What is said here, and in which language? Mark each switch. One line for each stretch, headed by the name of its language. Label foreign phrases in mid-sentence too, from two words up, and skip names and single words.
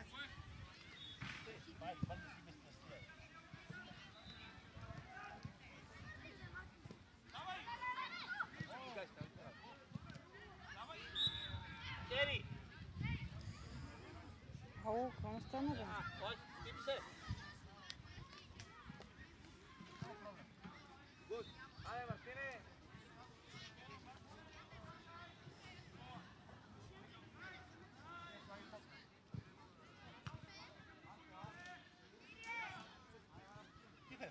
Greek: Πάλι, πάλι να φύγεις στην αστεία. Χέρι! Ау,
Bulgarian: какво стана, бе?
Greek: Όχι, χτύπησε. Άρα, Μαρτίνε. Τι θες?